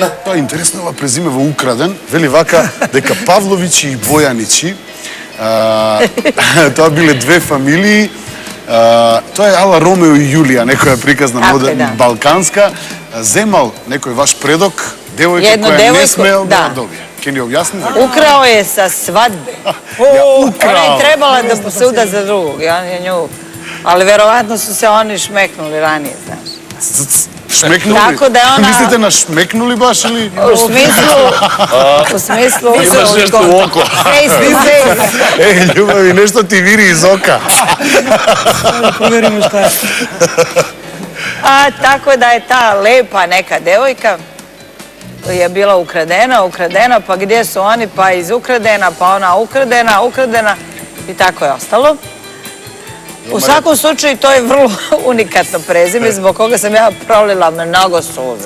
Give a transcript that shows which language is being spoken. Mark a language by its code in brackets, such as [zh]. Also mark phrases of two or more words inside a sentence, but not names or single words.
[mk] Тоа е интересно, ова презиме во Украден, вели вака дека Павловичи и Бојаничи, тоа биле две фамилии, тоа е ала Ромео и Јулија, некоја приказна Така е, модерна да. балканска, земал некој ваш предок, девојка Едно која не девојко, смеел да да. добие. Ке ни објасни? [sr] Украo je sa svadbe. Ona je trebala da se uda za drugog. I on je nju... Ali verovatno su se oni šmeknuli ranije, znaš. Шмекнули? Tako da je ona- [mk] Мислите на шмекнули баш или? [sr] U smislu... Имаш нешто у око. [en] Face to face. [sr] Е, љубави, нешто ти вири из ока. Провериме шта е. Tako da je ta lepa neka devojka je bila ukradena, pa gdje su oni, pa iz ukradena, pa ona ukradena i tako je ostalo. U svakom slučaju to je vrlo unikatno prezime zbog koga sam ja prolila mnogo suza.